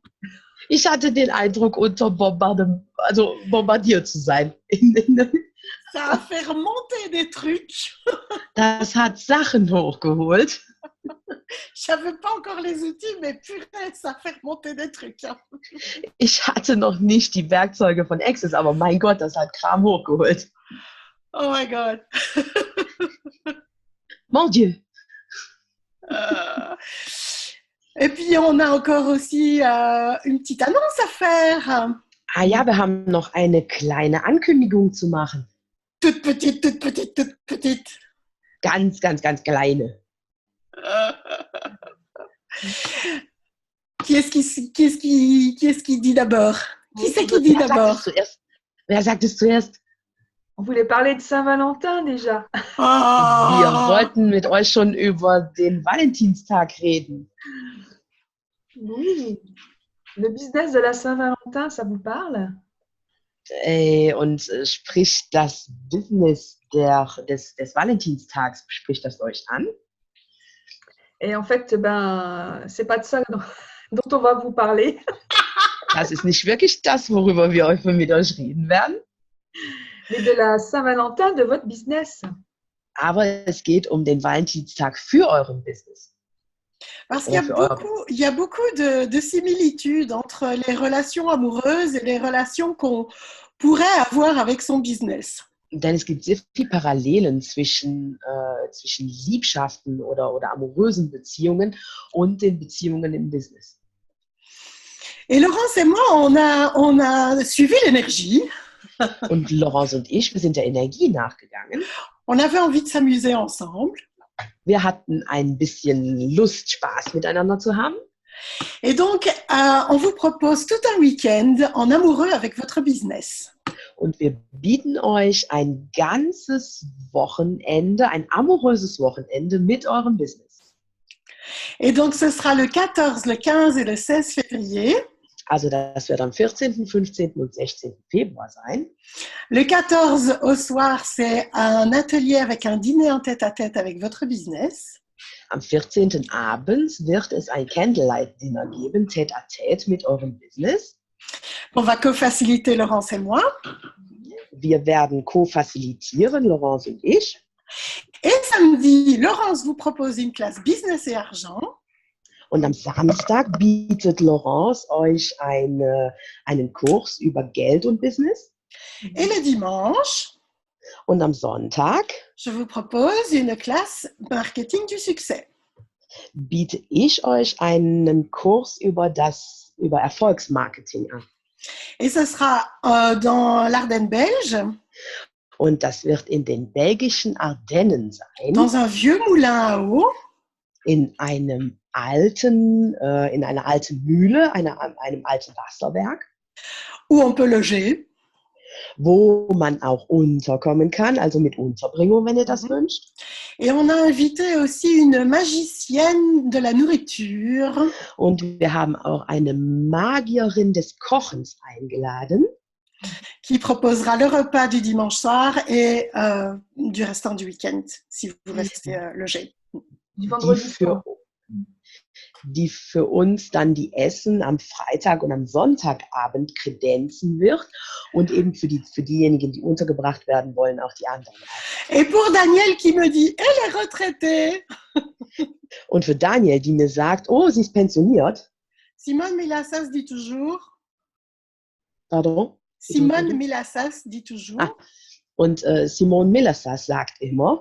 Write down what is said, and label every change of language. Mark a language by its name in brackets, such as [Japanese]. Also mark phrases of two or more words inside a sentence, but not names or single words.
[German] Ich hatte den Eindruck, bombardiert zu sein. [French] Ça a fait remonter des trucs. [German] Das hat Sachen hochgeholt. [French] Je n'avais pas encore les outils, mais purée, ça fait remonter des trucs. [German] Ich hatte noch nicht die Werkzeuge von Access, aber mein Gott, das hat Kram hochgeholt. [English] Oh my God. [French] Mon Dieu. Et puis, on a encore aussi une petite annonce à faire. [German] Ah ja, wir haben noch eine kleine Ankündigung zu machen. [French] Toute petite, toute petite, toute petite. [German] Ganz, ganz, ganz kleine. [French] Qui est-ce qui dit d'abord? Qui c'est qui dit [German] Wer sagt [French] d'abord? [German] es zuerst? Wer sagt es zuerst? [French] On voulait parler de Saint-Valentin déjà. [German] Wir Oh. wollten mit euch schon über den Valentinstag reden. [French] Oui. Le business de la Saint-Valentin, ça vous parle? [German] Und spricht das Business des Valentinstags, spricht das euch an? [French] Et en fait, ben, c'est pas de ça dont on va vous parler. [German] Das ist nicht wirklich das, worüber wir mit euch reden werden. [French] Mais de la Saint-Valentin de votre business. [German] Aber es geht um den Valentinstag für euren Business. [French] Parce qu'il y a beaucoup de similitudes entre les relations amoureuses et les relations qu'on pourrait avoir avec son business. [German] Denn es gibt sehr viele Parallelen zwischen Liebschaften oder amorösen Beziehungen und den Beziehungen im Business. [French] Et Laurence et moi, on a suivi l'énergie. [German] Und Laurence und ich, wir sind der Energie nachgegangen. [French] On avait envie de s'amuser ensemble. [German] Wir hatten ein bisschen Lust, Spaß miteinander zu haben. [French] Et donc, on vous propose tout un week-end en amoureux avec votre business. [German] Und wir bieten euch ein ganzes Wochenende, ein amoröses Wochenende mit eurem Business. [French] Et donc, ce sera le 14, le 15 et le 16 février. [German] Also das wird am 14., 15. und 16. Februar sein. [French] Le 14 au soir, c'est un atelier avec un dîner en tête-à-tête avec votre business. [German] Am 14. abends wird es ein Candlelight-Dinner geben, tête-à-tête mit eurem Business. [French] On va co-faciliter Laurence et moi. [German] Wir werden co-facilitieren, Laurence und ich. [French] Et samedi, Laurence vous propose une classe business et argent. [German] Und am Samstag bietet Laurence euch einen Kurs über Geld und Business. [French] Et le dimanche, [German] Und am Sonntag [French] je vous propose une classe marketing du succès. [German] biete ich euch einen Kurs über Erfolgsmarketing an. [French] Et ce sera dans l'Ardenne belge, [German] Und das wird in den belgischen Ardennen sein, [French] dans un vieux moulin à eau. [German] in einer alten Mühle, einem alten Wasserwerk, [French] Où on peut loger. [German] wo man auch unterkommen kann, also mit Unterbringung, wenn ihr das wünscht. [French] Et on a invité aussi une magicienne de la nourriture [German] Und wir haben auch eine Magierin des Kochens eingeladen, [French] qui proposera le repas du dimanche soir et du restant du week-end, si vous restez logé. Du vendredi soir. [German] die für uns dann die Essen am Freitag und am Sonntagabend kredenzen wird und eben für diejenigen, die untergebracht werden wollen, auch die anderen. [French] Et pour Daniel qui me dit, elle est retraitée. [German] Und für Daniel, die mir sagt, oh, sie ist pensioniert. [French] Simone Milassas dit toujours. Pardon? Simone Milassas dit toujours [German] Und Simone Milassas sagt immer,